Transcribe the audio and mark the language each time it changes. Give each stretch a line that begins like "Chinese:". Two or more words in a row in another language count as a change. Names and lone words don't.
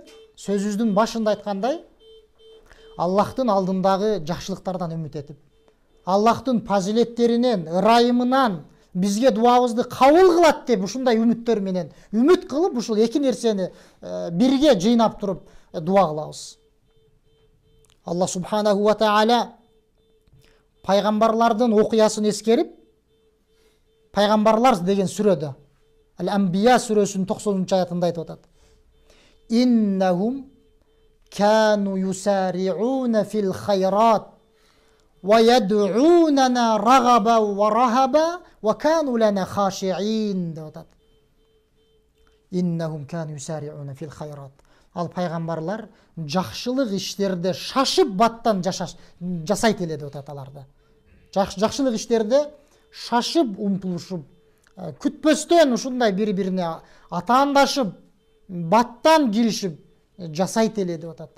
Kyrgyz: Сөзүбүздүн башында айткандай, Аллахтын алдындагы жакшылыктардан үмүт этип, Аллахтын фазилеттеринен, ырайымынан бизге дуабызды кабыл кылат деп ушундай үмүттөр менен үмүт кылып, ушул эки нерсени бирге жыйнап туруп дуа кылабыз.
Arabic: الله سبحانه وتعالى
Kyrgyz: пайгамбарлардын окуясын эскерип, пайгамбарлар деген сүрөдө, Ал-Анбия сүрөсүнүн 90-аятында айтып атат.
Arabic: إنهم كانوا يسارعون في الخيرات ويدعوننا رغبا ورهبا وكانوا لنا خاشعين
Kyrgyz: деп атат.
Arabic: إنهم كانوا يسارعون في الخيرات.
Kyrgyz: Ал пайгамбарлар жакшылык иштерде шашып баттан жасайт эле деп атат аларды. Жакшылык иштерде шашып умтулушуп, күтпөстөн ушундай бири-бирине атаандашып, баттан киришип жасайт эле деп атат.